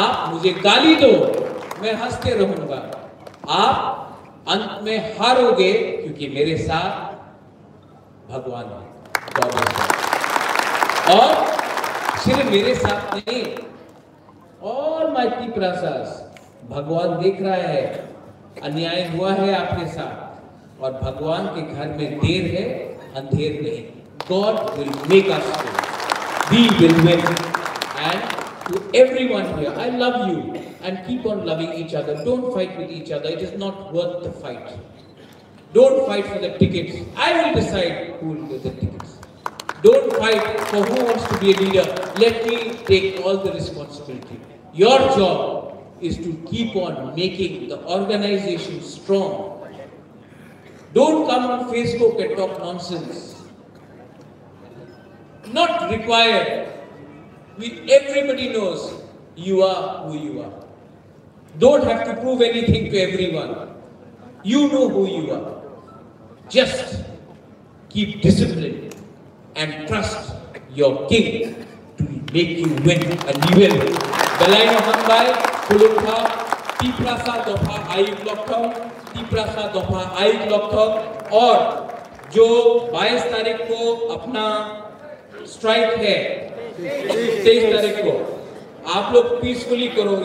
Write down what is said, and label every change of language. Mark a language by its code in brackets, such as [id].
[hi] आप मुझे गाली दो, मैं हंसते रहूंगा। आप अंत में हारोगे, क्योंकि मेरे साथ भगवान है, और सिर्फ मेरे साथ नहीं, [en] all my Tiprasas, [hi] भगवान देख रहा है अन्याय हुआ है आपके साथ, और भगवान के घर में देर है, अंधेर नहीं। [en] God will make us win. We will win. And to everyone here, I love you, and keep on loving each other. Don't fight with each other. It is not worth the fight. Don't fight for the tickets. I will decide who will get the tickets. Don't fight for who wants to be a leader. Let me take all the responsibility. Your job is to keep on making the organization strong. Don't come on Facebook and talk nonsense. Not required. Everybody knows you are who you are. Don't have to prove anything to everyone. You know who you are. Just keep discipline and trust your king to make you win, and you will. [trp] Belaino Hambai, Kulukha, Tiprasa Dopa Ayuk Lokthong, [hi] Tiprasa Dopa Ayuk Lokthong, और जो 22 तारीख को अपना strike है, 23 तारीख को आप लोग पीसफुली करो।